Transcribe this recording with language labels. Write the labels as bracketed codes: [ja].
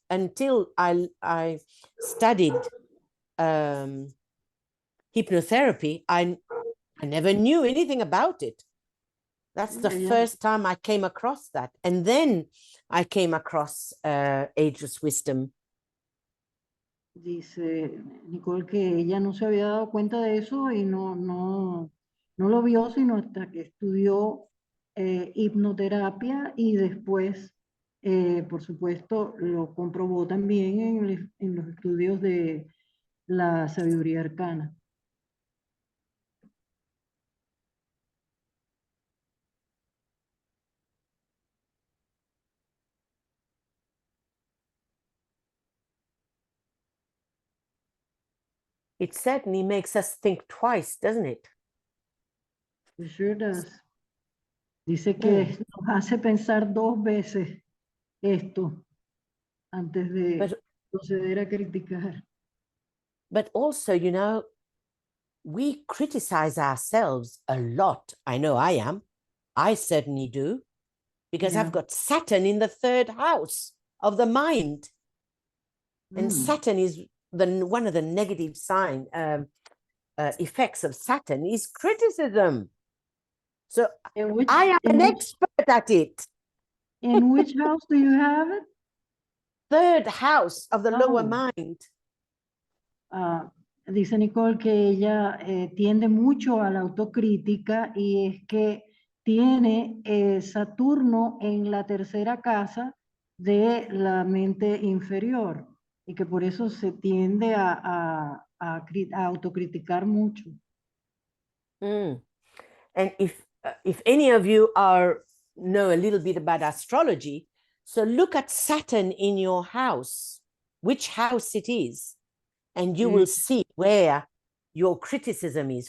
[en] Until I studied hypnotherapy, I never knew anything about it. That's the first time I came across that. And then I came across ageless wisdom. [es] Dice Nicole que ella no se había dado cuenta de eso y no lo vio sino hasta que estudió hipnoterapia y después, por supuesto, lo comprobó también en los estudios de la sabiduría arcana. [en] It certainly makes us think twice, doesn't it? It sure does. [es] Dice que nos hace pensar 2 veces esto antes de proceder a criticar. [en] But also, you know, we criticize ourselves a lot. I know I am. I certainly do. Because I've got Saturn in the 3rd house of the mind. And Saturn is one of the negative effects of Saturn is criticism. So I am an expert at it. In which house do you have it? 3rd house of the lower mind. [es] Dice Nicole que ella tiende mucho a la autocrítica y es que tiene Saturno en la 3ª casa de la mente inferior y que por eso se tiende a autocriticar mucho. [en] And if any of you know a little bit about astrology, so look at Saturn in your house, which house it is, and you will see where your criticism is.